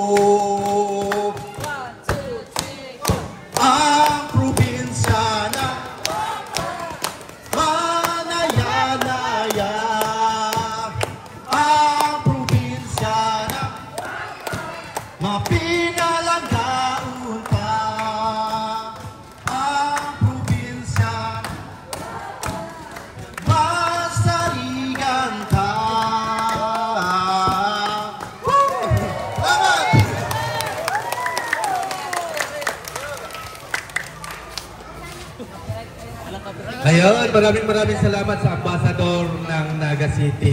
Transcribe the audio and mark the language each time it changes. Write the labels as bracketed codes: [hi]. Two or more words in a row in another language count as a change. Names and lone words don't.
[bik] Ang probinsya na manaya-naya. Ang probinsya na mapinalang daon pa. Ang probinsya masarigan ka. Salamat! [tl] Ayun, maraming salamat sa ambassador ng Naga City.